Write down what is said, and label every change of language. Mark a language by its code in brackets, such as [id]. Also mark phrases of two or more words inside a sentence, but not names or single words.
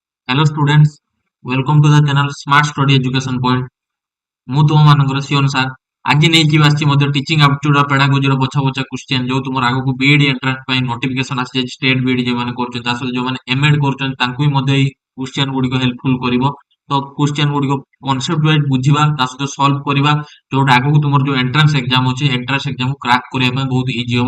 [en] hello students, welcome to the channel Smart Study Education Point. [or] ମୁଁ ତୁମମାନଙ୍କର ସିଓନ ସାର୍ ଆଜି ନେଇକି ଆସିଛି ମଧ୍ୟ [en] teaching aptitude of pedagogy [or] ବଛା ବଛା କ୍ୱେଶ୍ଚିନ୍ ଯୋଉ ତୁମର ଆଗକୁ [en] B.Ed entrance [or] ପାଇଁ ନୋଟିଫିକେସନ ଆସିଯାଇଛି। [en] state B.Ed [or] ଯେଉଁମାନେ କରୁଛନ୍ତି ତା ସହିତ ଯେଉଁମାନେ ଏମଏଡ୍ କରୁଛନ୍ତି ତାଙ୍କୁ ବି ମଧ୍ୟ ଏଇ କ୍ୱେଶ୍ଚିନ୍ ଗୁଡିକ ହେଲ୍ପଫୁଲ କରିବ। ତ କ୍ୱେଶ୍ଚିନ୍ ଗୁଡିକ [en] concept wise [or] ବୁଝିବା, ତା ସହିତ ସଲ୍ଭ କରିବା, ଯୋଉଟା ଆଗକୁ ତୁମର ଯୋଉ [en] entrance exam [or] ଅଛି [en] entrance exam crack [or] କରିବା ପାଇଁ ବହୁତ ଇଜି ହବ।